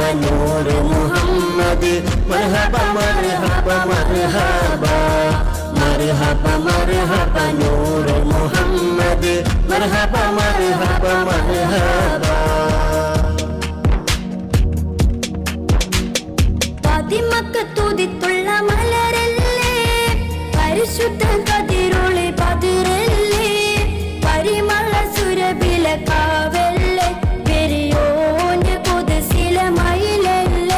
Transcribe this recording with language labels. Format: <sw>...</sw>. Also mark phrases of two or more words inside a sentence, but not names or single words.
<ar>نور محمد مرحبا مرحبا مرحبا مرحبا مرحبا نور محمد مرحبا مرحبا مرحبا</ar> <ml>ഫാത്തിമക്ക് തുതിത്തുള്ള മലരല്ലേ പരിശുദ്ധ കതിരൊളി പതിരല്ലേ പരിമള സുരഭില കാവല്ലേ പെരിയോന്റെ കുതിസില മയിലല്ലേ</ml>